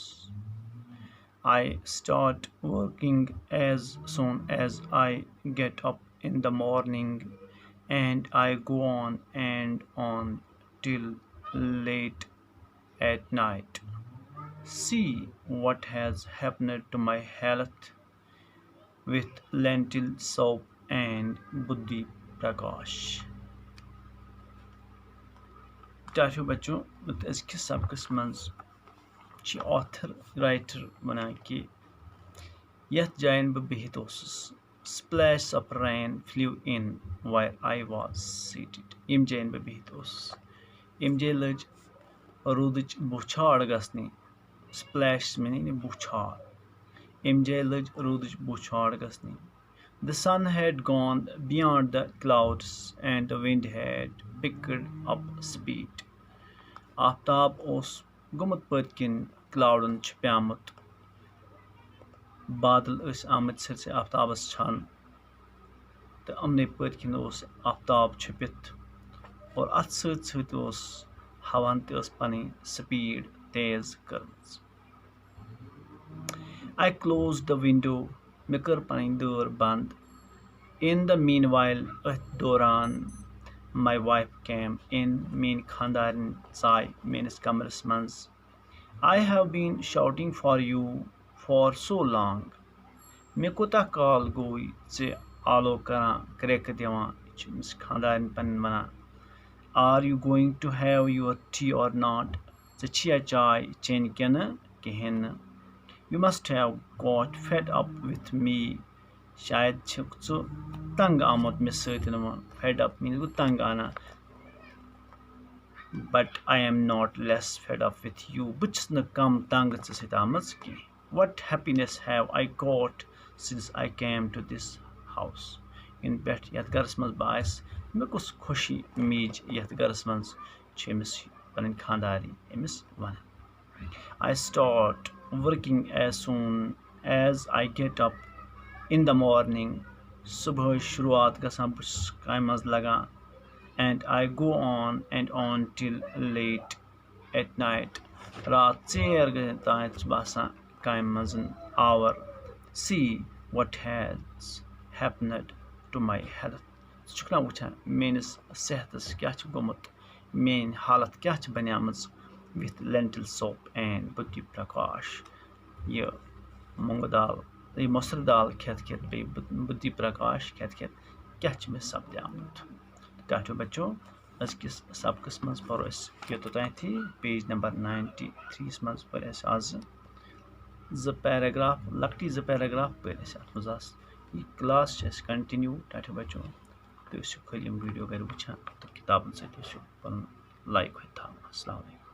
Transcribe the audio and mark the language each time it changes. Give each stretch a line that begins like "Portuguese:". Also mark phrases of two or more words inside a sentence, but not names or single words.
English: I start working as soon as I get up in the morning, and I go on and on till late at night. See what has happened to my health with lentil soup and Buddhi Prakash.
Kashmiri: ٹاٹو بچوں أزکِس سبقس منٛز چھِ
English: author writer
Kashmiri: وَنان کہِ یَتھ جایَن بہٕ بِہِتھ اوسُس.
English: splash of rain flew in where I was seated.
Kashmiri: ییٚمہِ جایَن بہٕ بِہِتھ اوسُس ییٚمہِ جایہِ لٔج روٗدٕچ بوچھاڑ گژھنہِ.
English: splash meaning بوچھاڑ.
Kashmiri: ییٚمہِ جایہِ لٔج روٗدٕچ بوچھاڑ گژھنہِ.
English: The sun had gone beyond the clouds and the wind had picked up speed.
Kashmiri: آفتاب اوس گوٚمُت پٔتۍ کِنۍ کلاوڈن چھُپیٛومُت. بادل ٲسۍ آمٕتۍ سٲرسٕے آفتابس چھانہٕ تہٕ یِمنٕے پٔتۍ کِنۍ اوس آفتاب چھُپِتھ. اور اتھ سۭتۍ سۭتۍ اوس ہوہن تہِ ٲس پنٕنۍ سپیٖڈ تیز کٔرمٕژ.
English: I closed the window.
Kashmiri: مےٚ کٔر پنٕنۍ دٲر بنٛد.
English: In the meanwhile,
Kashmiri: أتھۍ دوران
English: my wife came in.
Kashmiri: میٛٲنۍ خانٛدارِنۍ ژاے میٛٲنِس کمرس منٛز.
English: I have been shouting for you for so long.
Kashmiri: مےٚ کوٗتاہ کال گوٚو ژےٚ آلو کران کرٛٮ۪کہٕ دِوان. یہِ چھِ أمِس خانٛدارِنۍ پنٕنۍ وَنان.
English: Are you going to have your tea or not?
Kashmiri: ژےٚ چھِیا چاے چیٚنۍ کِنہٕ کِہیٖنۍ نہٕ.
English: You must have got fed up with me.
Kashmiri: شاید چھُکھ ژٕ تنگ آمُت مےٚ سۭتۍ.
English: fed up means
Kashmiri: گوٚو تنگ آنا.
English: But I am not less fed up with you.
Kashmiri: بہٕ چھُس نہٕ کم تنگ ژےٚ سۭتۍ آمٕژ کینٛہہ.
English: What happiness have I got since I came to this house?
Kashmiri: یِنہٕ پٮ۪ٹھ یتھ گرس منٛز بہٕ آیس مےٚ کُس خوشی میٖج یتھ گرس منٛز چھِ أمِس پنٕنۍ خانٛدارِنۍ أمِس ونان.
English: I start working as soon as I get up in the morning
Kashmiri: صبح شروعات گژھان بہٕ چھُس کامہِ منٛز لگان
English: and I go on till late at night
Kashmiri: رات ژیر گٔژھِتھ تانۍ چھُ بہٕ آسان کامہِ منٛز
English: or see what has happened to my health
Kashmiri: ژٕ چھُکھ نا وٕچھان میٲنِس صحتس کیاہ چھُ گوٚمُت میٲنۍ حالت کیاہ چھِ بنیمٕژ
English: with lentil soup and Buddhi Prakash
Kashmiri: یہ مونٛگہٕ دال یہ مُسر دال کھٮ۪تھ کھٮ۪تھ بیٚیہِ بُدھی پرکاش کھٮ۪تھ کھٮ۪تھ کیاہ چھُ مےٚ سپدیومُت ٹاٹو بچو أزکِس سبقس منٛز پرو أسۍ یوٚتانۍ
English: page number
Kashmiri: 93 منٛز پٔر اَسہِ آزٕ زٕ پیراگراف لۄکٹی زٕ پیراگراف پٔرۍ اَسہِ اَتھ منٛز آسہٕ یہِ کلاس چھِ اَسہِ کنٹِنیو ٹاٹو بچو تُہۍ ٲسِو خٲلی یِم ویٖڈیو گرِ وٕچھان تہٕ کِتابن سۭتۍ ٲسِو پنُن لایک ہوٚتہِ تھاوان
Arabic: السلام علیکم